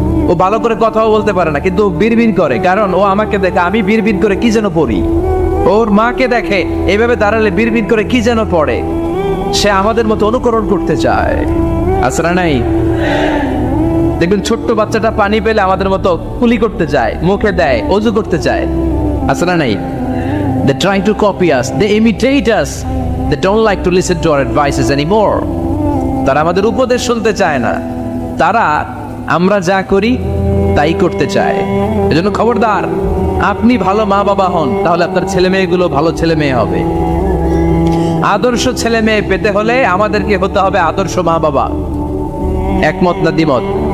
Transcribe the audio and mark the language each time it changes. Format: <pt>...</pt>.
<bn>ও ভালো করে কথাও বলতে পারে না, কিন্তু বিড়বিড় করে, কারণ ও আমাকে দেখে আমি বিড়বিড় করে কি যেন পড়ি। ওর মাকে দেখে এইভাবে দাঁড়ালে বিড়বিড় করে কি যেন পড়ে, সে আমাদের মতো অনুকরণ করতে চায়, আছে না নাই? দেখবেন ছোট্ট বাচ্চাটা পানি পেলে আমাদের মতো কুলি করতে চায়, মুখে দেয়, ওযু করতে চায়, আছে না নাই?</bn> <en>They try to copy us, they imitate us, they don't like to listen to our advices anymore.</en> <bn>তারা আমাদের উপদেশ শুনতে চায় না, তারা আমরা যা করি তাই করতে চায়। এজন্য খবরদার, আপনি ভালো মা বাবা হন, তাহলে আপনার ছেলে মেয়েগুলো ভালো ছেলে মেয়ে হবে। আদর্শ ছেলে মেয়ে পেতে হলে আমাদেরকে হতে হবে আদর্শ মা বাবা। একমত না দ্বিমত?</bn>